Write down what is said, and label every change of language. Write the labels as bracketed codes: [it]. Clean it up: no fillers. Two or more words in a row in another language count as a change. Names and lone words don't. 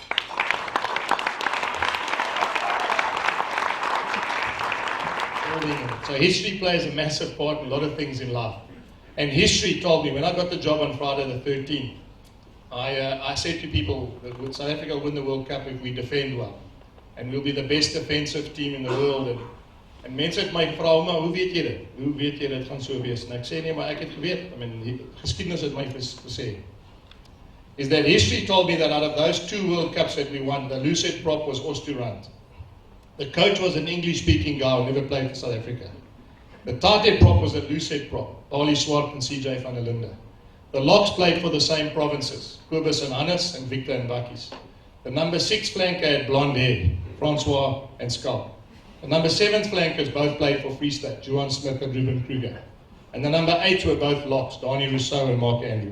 [en] So history plays a massive part in a lot of things in life. And history told me, when I got the job on Friday the 13th, I said to people that South Africa will win the World Cup if we defend well. And we'll be the best defensive team in the world. [af] En mense het my gevra, maar hoe weet jy dit? Hoe weet jy dit gaan so wees? En ek sê nee, maar ek het geweet. [en] I mean, [af] geskiedenis het my gesê. [en] Is that history told me that out of those 2 World Cups that we won, the Lucet prop was Osturant. The coach was an English-speaking guy who never played for South Africa. The Tate prop was a Lucet prop, Paulie Swart and CJ van der Linde. The locks played for the same provinces, Kobus and Hannes and Victor and Bakkies. The number 6 flanker had blonde hair, Francois and Skalk. The number 7th flankers both played for Free State, Johan Smith and Ruben Kruger. And the number 8s were both locks, Donnie Rousseau and Mark Andrews.